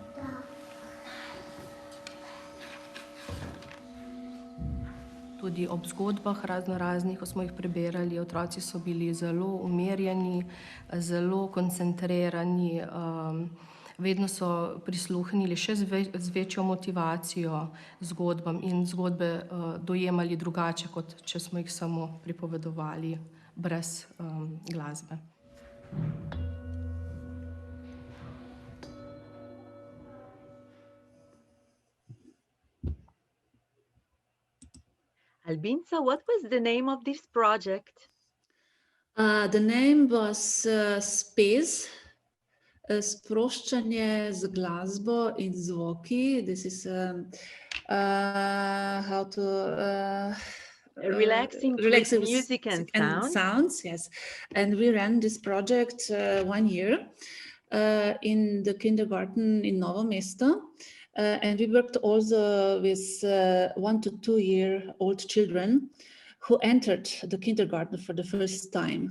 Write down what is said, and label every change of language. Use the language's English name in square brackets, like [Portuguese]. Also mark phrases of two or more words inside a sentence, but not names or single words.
[Slovenian] Tudi ob zgodbah raznoraznih, ko smo jih preberali, otroci so bili zelo umirjeni, zelo koncentrirani, vedno so prisluhnili še z večjo motivacijo zgodbam in zgodbe dojemali drugače, kot če smo jih samo pripovedovali brez glasbe. Albinca, [English] what was the name of this project? The name was Space, [Slovenian] sproščanje z glasbo in zvoki. [English] This is how to relaxing with music and sounds. Yes, and we ran this project 1 year in the kindergarten in Novo Mesto. And we worked also with 1 to 2 year old children who entered the kindergarten for the first time.